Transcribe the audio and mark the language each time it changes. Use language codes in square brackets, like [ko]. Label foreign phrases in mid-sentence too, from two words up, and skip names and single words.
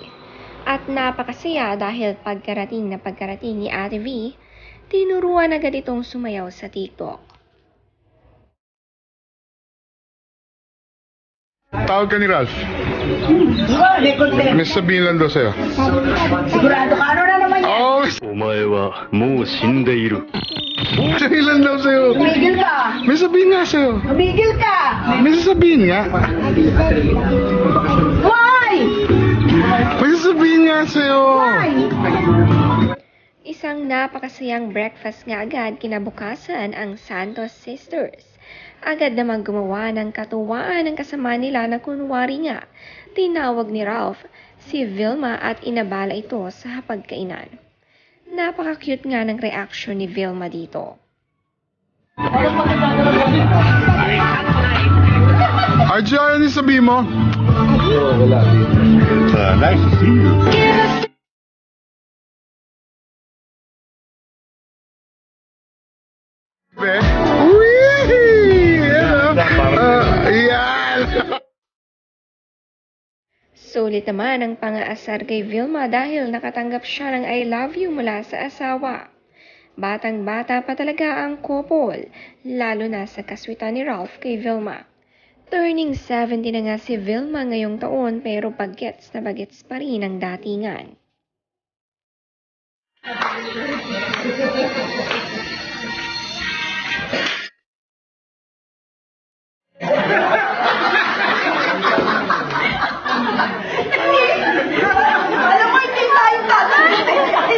[tl] At napakasaya dahil pagkarating ni Ate V, tinuruan agad itong sumayaw sa TikTok. Tawag ka ni Ralph. Record din. May sabihin lang daw sa'yo. Sigurado ka, ano na naman yan? Oh, [ja] お前はもう死んでいる。 [tl] may sabihin lang daw sa'yo. Tumigil ka! May sabihin nga sa'yo. Tumigil ka! May sasabihin nga. Why? May sasabihin nga sa'yo. Why? Isang napakasayang breakfast nga agad kinabukasan ang Santos sisters. Agad namang gumawa ng katuwaan ng kasama nila na kunwari nga. Tinawag ni Ralph si Vilma at inabala ito sa hapagkainan. Napaka-cute nga ng reaction ni Vilma dito. RJ, ano yung sabihin mo? [en] Nice to see you. [tl] Yan. Sulit naman ang pang-aasar kay Vilma dahil nakatanggap siya ng [en] I love you [tl] mula sa asawa. Batang-bata pa talaga ang couple, lalo na sa kaswitan ni Ralph kay Vilma. Turning 70 na nga si Vilma ngayong taon pero bagets na bagets pa rin ang datingan. Alam mo, hindi tayo tatagin tayo.